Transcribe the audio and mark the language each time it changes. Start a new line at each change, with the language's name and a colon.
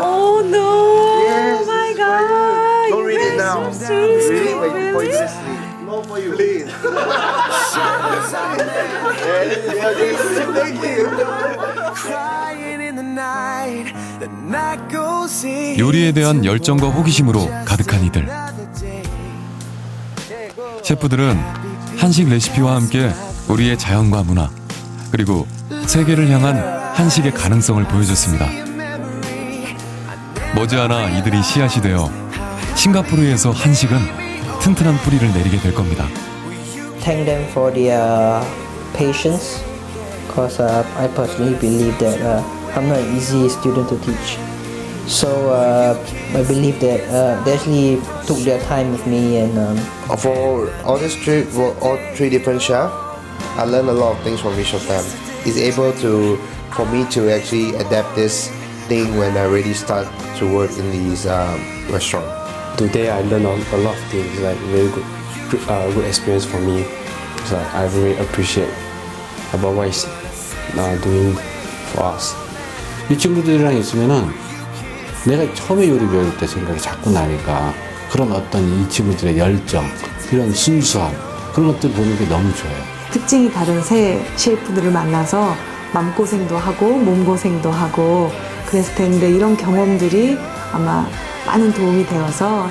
English: Oh no! Yes. Oh my God! Don't read it now. So sweet. Read it before you sleep. No for you. Please. Thank you. Crying in the night, the night goes in.
Korean: 요리에 대한 열정과 호기심으로 가득한 이들. 셰프들은 한식 레시피와 함께 우리의 자연과 문화, 그리고 세계를 향한 한식의 가능성을 보여줬습니다. 머지않아 이들이 씨앗이 되어 싱가포르에서 한식은 튼튼한 뿌리를 내리게 될 겁니다.
English: Thank them for their patience, because I personally believe that I'm not an easy student to teach. So I believe that they actually took their time with me, and For all this trip, all three different chefs, I learned a lot of things from each of them. It's able to, for me to actually adapt this thing when I really start to work in these restaurant. Today I learned a lot of things, like very good experience for me. So I really appreciate about what he's doing for us.
Korean: 이 친구들이랑 있으면은 내가 처음에 요리 배울 때 생각이 자꾸 나니까 그런 어떤 이 친구들의 열정, 이런 순수함, 그런 것들 보는 게 너무 좋아요. 특징이 다른 새 셰프들을 만나서 마음고생도 하고 몸고생도 하고 그랬을 텐데 이런 경험들이 아마 많은 도움이 되어서